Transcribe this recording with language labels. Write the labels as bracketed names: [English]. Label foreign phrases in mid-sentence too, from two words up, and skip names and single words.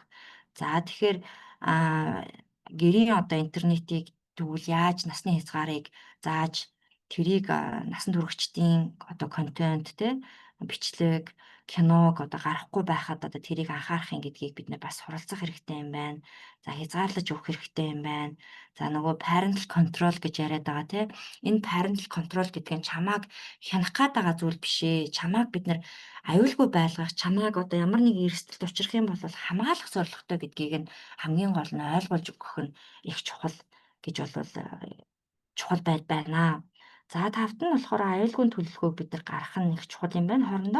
[Mongolian] За тэгэхээр гэрийн одоо интернетийг тэгвэл яаж насны хязгаарыг зааж тэрийг насан туршидтын одоо контент те бичлэг киног одоо гарахгүй байхад одоо тэрийг анхаарах юм гэдгийг бид нэ бас суралцах хэрэгтэй юм байна. За хязгаарлаж өгөх хэрэгтэй юм байна. За нөгөө [English] parental control [Mongolian] гэж яриад байгаа тий. Энэ [English] parental control [Mongolian] гэдэг нь чамааг хянах гээд байгаа зүйл биш ээ. Чамааг бид нар аюулгүй байлгах, чамааг одоо ямар нэг эрсдэлд учрах юм бол хамгаалах зорилготой гэдгийг нь хамгийн гол нь ойлгуулж өгөх нь их чухал гэж бол чухал байна. За тавт нь болохоор аюулгүй төлөвлөгөөг бид нар гаргах нь их чухал юм байна хоорондоо.